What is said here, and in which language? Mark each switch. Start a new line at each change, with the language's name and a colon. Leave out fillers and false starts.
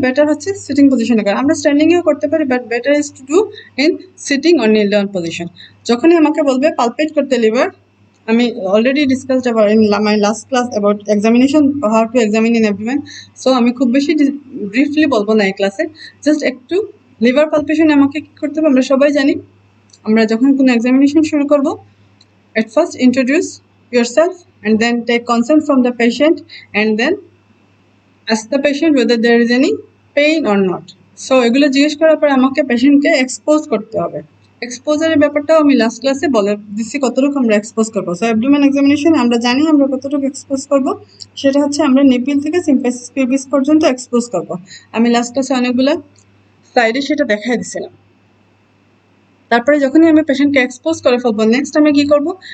Bangla: Better হচ্ছে sitting পজিশনে করা। আমরা স্ট্যান্ডিংয়েও করতে পারি, but
English: Better is to do in sitting or kneel down position.
Bangla: যখনই আমাকে বলবে পালপেট করতে লিভার, আমি
English: Already discussed about in my last class about examination, how to examine in abdomen.
Bangla: So আমি খুব বেশি ব্রিফলি বলবো না এই ক্লাসে, জাস্ট একটু লিভার পালপেশনে আমাকে কি করতে হবে আমরা সবাই জানি। আমরা যখন কোনো এক্সামিনেশন শুরু করব,
English: at first introduce yourself and then take consent from the patient, and then ask the patient whether there is any pain or not.
Bangla: So এগুলো জিজ্ঞেস করার পর আমাকে পেশেন্টকে এক্সপোজ করতে হবে। এক্সপোজারের ব্যাপারটাও আমি লাস্ট ক্লাসে বলে দিচ্ছি কতটুকু আমরা এক্সপোজ করবো। সো অ্যাবডোমেন এক্সামিনেশনে আমরা জানি আমরা কতটুকু এক্সপোজ করবো, সেটা হচ্ছে আমরা নিপিল থেকে সিম্পাইসিস পিউবিস পর্যন্ত এক্সপোজ করবো। আমি লাস্ট ক্লাসে অনেকগুলো স্লাইডে সেটা দেখাই দিছিলাম। তারপরে যখনই আমি পেশেন্টকে এক্সপোজ করে ফেলবো, নেক্সট আমি কি করব?